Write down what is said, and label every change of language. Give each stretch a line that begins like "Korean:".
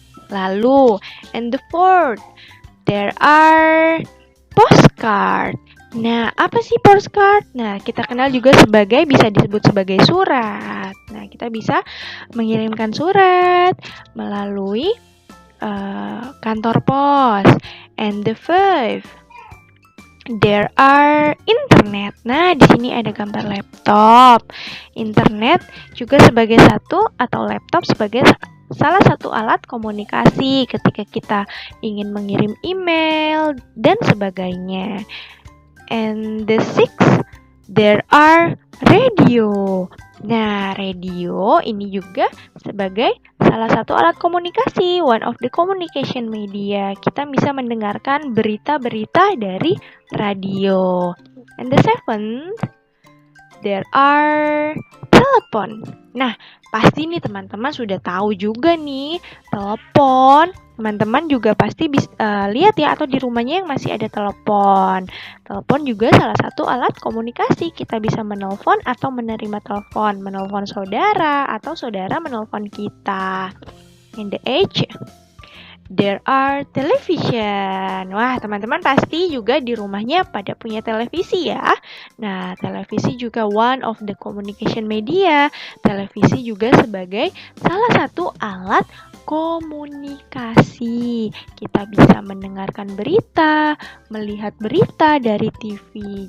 Indonesian: Lalu,
English: and the fourth, there are postcard.
Indonesian: Nah, apa sih postcard? Nah, kita kenal juga bisa disebut sebagai surat. Nah, kita bisa mengirimkan surat melalui kantor pos.
English: And the fifth, there are internet.
Indonesian: Nah, di sini ada gambar laptop. Internet juga sebagai laptop sebagai salah satu alat komunikasi ketika kita ingin mengirim email dan sebagainya.
English: And the sixth, there are radio.
Indonesian: Nah, radio ini juga sebagai salah satu alat komunikasi,
English: one of the communication media.
Indonesian: Kita bisa mendengarkan berita-berita dari radio.
English: And the seventh, there are telepon.
Indonesian: Nah, pasti nih teman-teman sudah tahu juga nih telepon. Teman-teman juga pasti bisa lihat ya, atau di rumahnya yang masih ada telepon. Telepon juga salah satu alat komunikasi. Kita bisa menelpon atau menerima telepon. Menelpon saudara atau saudara menelpon kita.
English: In the age, there are television.
Indonesian: Wah, teman-teman pasti juga di rumahnya pada punya televisi ya. Nah, televisi juga
English: one of the communication media.
Indonesian: Televisi juga sebagai salah satu alat komunikasi. Kita bisa mendengarkan berita, melihat berita dari TV.